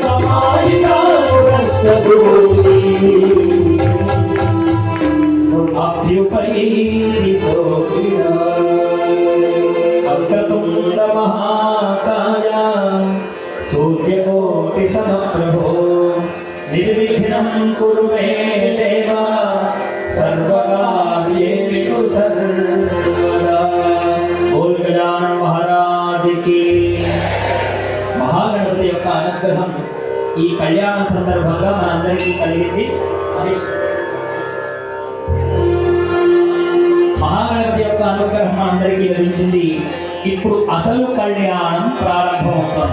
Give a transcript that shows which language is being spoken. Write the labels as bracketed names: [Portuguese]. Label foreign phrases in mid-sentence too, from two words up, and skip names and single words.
[Sanskrit] समाहितायुरष्टभूति अभ्युपैतिशोषिता वक्रतुण्ड महाकाय सूर्यकोटिसमप्रभो निर्विघ्नं कुरु मे देव सर्वकार्येषु सर्वदा। [Hindi] बोल गजानन महाराज की। [Telugu] మహాగణపతి యొక్క అనుగ్రహం ఈ కళ్యాణ సందర్భంగా మనందరికీ కలిగింది. మహాగణపతి యొక్క అనుగ్రహం అందరికీ లభించింది. ఇప్పుడు అసలు కళ్యాణం ప్రారంభమవుతుంది.